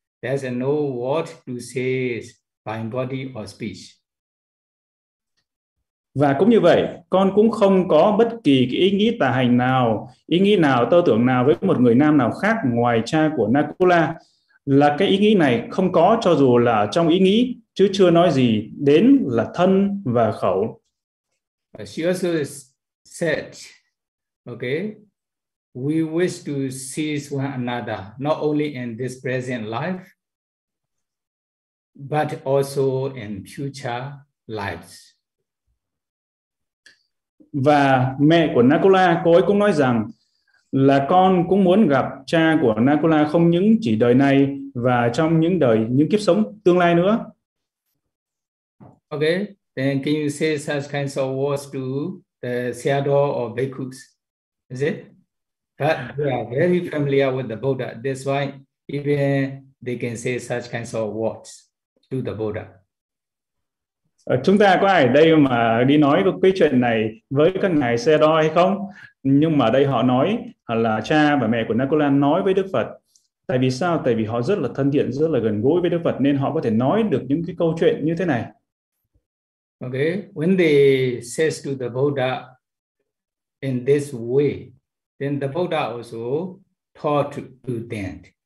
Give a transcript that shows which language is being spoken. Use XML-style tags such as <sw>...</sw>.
<en>There's no word to say by body or speech.</en> <vi>Và cũng như vậy, con cũng không có bất kỳ cái ý nghĩ tà hành nào, ý nghĩ nào, tư tưởng nào với một người nam nào khác ngoài cha của Nakula. Là cái ý nghĩ này không có cho dù là trong ý nghĩ, chứ chưa nói gì đến là thân và khẩu.</vi> <en>She also said, okay, we wish to see one another, not only in this present life, but also in future lives.</en> <vi>Và mẹ của Nakula, cô ấy cũng nói rằng là con cũng muốn gặp cha của Nakula không những chỉ đời này và trong những đời, những kiếp sống tương lai nữa.</vi> <en>Okay, then can you say such kinds of words to the Seado or Bhikkhus? Is it? But they are very familiar with the Buddha. That's why even they can say such kinds of words to the Buddha.</en> <vi>Chúng ta có ai ở đây mà đi nói cái chuyện này với các ngài Seado hay không? Nhưng mà đây họ nói là cha và mẹ của Nakula nói với Đức Phật. Tại vì sao? Tại vì họ rất là thân thiện, rất là gần gũi với Đức Phật nên họ có thể nói được những cái câu chuyện như thế này.</vi> <en>Okay, when they says to the Buddha in this way, then the Buddha also taught to them.</en>